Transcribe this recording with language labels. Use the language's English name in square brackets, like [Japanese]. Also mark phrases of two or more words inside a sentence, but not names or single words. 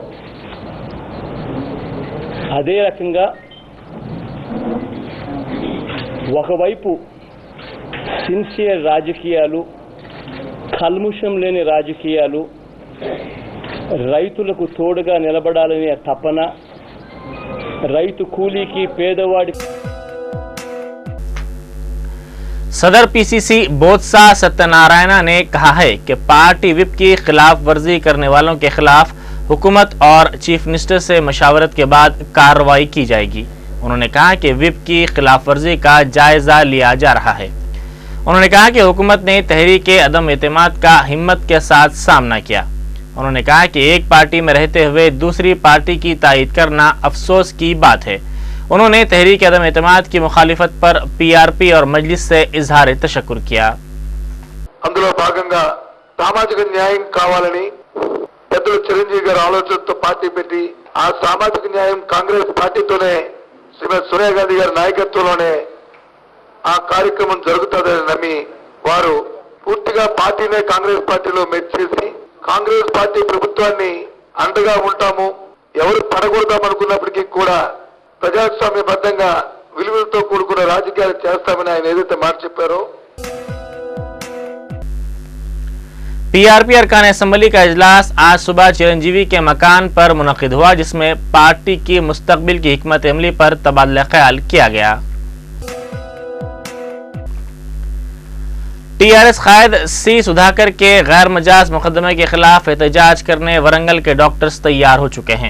[Telugu] అదే రకంగా ఒకవైపు సిన్సియర్ రాజకీయాలు, కల్ముషం లేని రాజకీయాలు, రైతులకు తోడుగా నిలబడాలనే తపన, రైతు కూలీకి పేదవాడి [Urdu] صدر پی سی سی بودسا ستیہ نارائنا نے کہا ہے کہ پارٹی وپ کی خلاف ورزی کرنے والوں کے خلاف حکومت اور چیف منسٹر سے مشاورت کے بعد کارروائی کی جائے گی۔ انہوں نے کہا کہ وپ کی خلاف ورزی کا جائزہ لیا جا رہا ہے۔ انہوں نے کہا کہ حکومت نے تحریک عدم اعتماد کا ہمت کے ساتھ سامنا کیا۔ انہوں نے کہا کہ ایک پارٹی میں رہتے ہوئے دوسری پارٹی کی تائید کرنا افسوس کی بات ہے۔ انہوں نے تحریک عدم اعتماد کی مخالفت پر پی آر پی اور مجلس سے اظہار تشکر کیا۔ [Telugu] అందులో భాగంగా సామాజిక న్యాయం కావాలని పెద్దలు చిరంజీవి గారు ఆలోచనతో పార్టీ పెట్టి, ఆ సామాజిక న్యాయం కాంగ్రెస్ పార్టీతోనే శ్రీమతి సోనియా గాంధీ గారి నాయకత్వంలోనే ఆ కార్యక్రమం జరుగుతుందని నమ్మి వారు పూర్తిగా పార్టీనే కాంగ్రెస్ పార్టీలో మెచ్చేసి, కాంగ్రెస్ పార్టీ ప్రభుత్వాన్ని అండగా ఉంటాము, ఎవరు పడగొడదామనుకున్నప్పటికీ కూడా ప్రజాస్వామ్యబద్ధంగా విలువలతో కూడుకున్న రాజకీయాలు చేస్తామని ఆయన ఏదైతే మాట చెప్పారో, [Urdu] پی آر پی ارکان اسمبلی کا اجلاس آج صبح چرنجیوی کے مکان پر منعقد ہوا، جس میں پارٹی کی مستقبل کی حکمت عملی پر تبادلہ خیال کیا گیا۔ ٹی آر ایس قائد سی سدھاکر کے غیر مجاز مقدمے کے خلاف احتجاج کرنے ورنگل کے ڈاکٹرز تیار ہو چکے ہیں۔